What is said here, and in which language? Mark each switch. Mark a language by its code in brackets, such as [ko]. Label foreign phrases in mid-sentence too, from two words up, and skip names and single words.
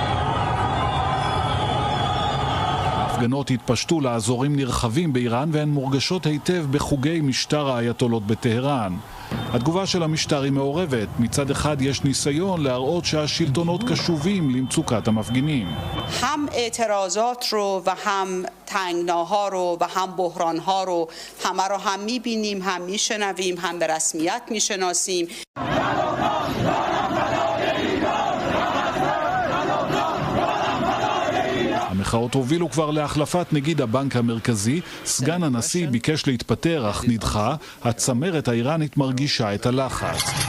[he] ההפגנות התפשטו לאזורים נרחבים באיראן והן מורגשות היטב בחוגי משטר האייתולות בטהרן. התגובה של המשטר היא מעורבת. מצד אחד יש ניסיון להראות שהשלטונות קשובים למצוקת המפגינים. [fa] هم اعتراضات رو و هم تنگناها رو و هم بحرانها رو همه رو هم میبینیم، هم میشنویم، هم به رسمیت میشناسیم. [he] המחאות הובילו כבר להחלפת נגיד הבנק המרכזי. סגן הנשיא ביקש להתפטר אך נדחה. הצמרת האיראנית מרגישה את הלחץ.